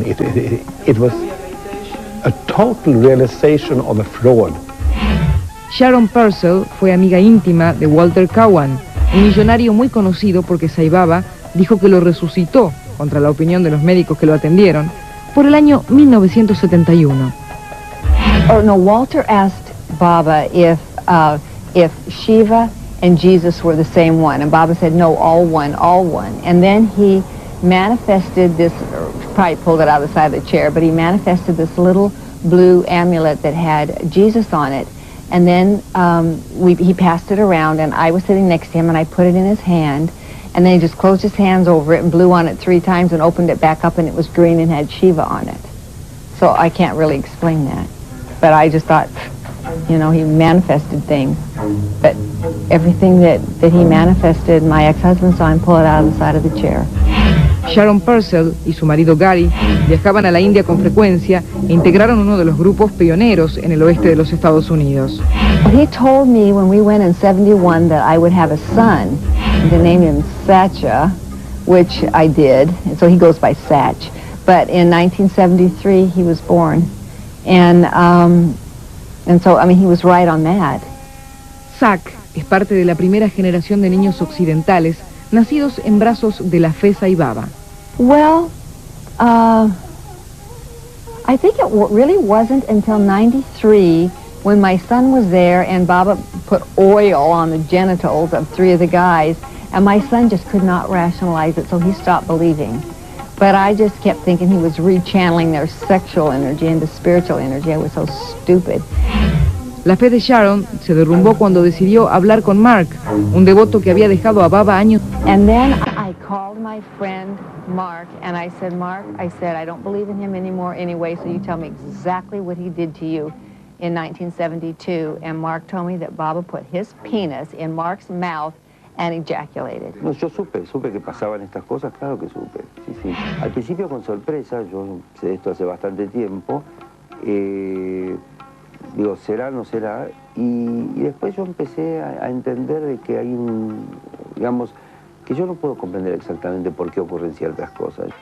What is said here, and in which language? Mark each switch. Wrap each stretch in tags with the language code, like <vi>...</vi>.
<en>It was a total realization of a fraud.</en> <es>Sharon Purcell fue amiga íntima de Walter Cowan, un millonario muy conocido porque Sai Baba dijo que lo resucitó, contra la opinión de los médicos que lo atendieron, por el año 1971.</es> <en>Oh no, Walter asked Baba if Shiva and Jesus were the same one, and Baba said no, all one, all one. And then he manifested this, probably pulled it out of the side of the chair, but he manifested this little blue amulet that had Jesus on it. And then he passed it around, and I was sitting next to him, and I put it in his hand, and then he just closed his hands over it and blew on it 3 times and opened it back up, and it was green and had Shiva on it. So I can't really explain that. But I just thought, you know, he manifested things. But everything that he manifested, my ex-husband saw him pull it out of the side of the chair.</en> <es>Sharon Purcell y su marido Gary viajaban a la India con frecuencia e integraron uno de los grupos pioneros en el oeste de los Estados Unidos.</es> <en>He told me when we went in 71 that I would have a son, and to name him Sathya, which I did, and so he goes by Satch. But in 1973 he was born, and so I mean he was right on that.</en> <es>Zach es parte de la primera generación de niños occidentales nacidos en brazos de la fe Sai Baba.</es> <en>Well, I think it really wasn't until 93 when my son was there and Baba put oil on the genitals of 3 of the guys, and my son just could not rationalize it, so he stopped believing. But I just kept thinking he was rechanneling their sexual energy into spiritual energy. I was so stupid.</en> <es>La fe de Sharon se derrumbó cuando decidió hablar con Mark, un devoto que había dejado a Baba años.</es> <en>And then I called my friend Mark, and I said, Mark, I said, I don't believe in him anymore anyway, so you tell me exactly what he did to you in 1972. And Mark told me that Baba put his penis in Mark's mouth and ejaculated.</en> <es>No, yo supe que pasaban estas cosas, claro que supe. Sí, sí. Al principio con sorpresa, yo sé esto hace bastante tiempo. Digo, será, no será, y después yo empecé a entender de que hay digamos, que yo no puedo comprender exactamente por qué ocurren ciertas cosas.</es>